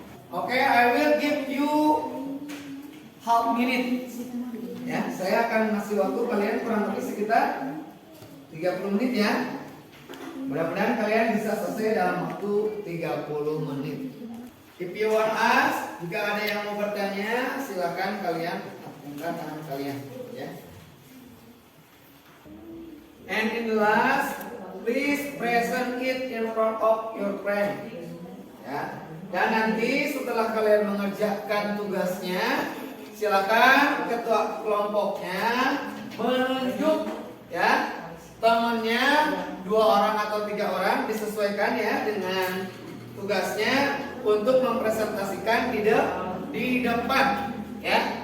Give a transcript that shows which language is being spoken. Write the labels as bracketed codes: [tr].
[en] Okay, I will give you half minute. [id] Ya, saya akan ngasih waktu kalian kurang lebih sekitar 30 menit ya. Mudah-mudahan kalian bisa selesai dalam waktu 30 menit. [en] If you want ask, [id] jika ada yang mau bertanya, silakan kalian angkat tangan kalian ya. [en] And in the last, please present it in front of your friend. [id] Ya. Dan nanti setelah kalian mengerjakan tugasnya, silakan ketua kelompoknya menunjuk ya temannya 2 orang atau 3 orang, disesuaikan ya dengan tugasnya untuk mempresentasikan di depan ya.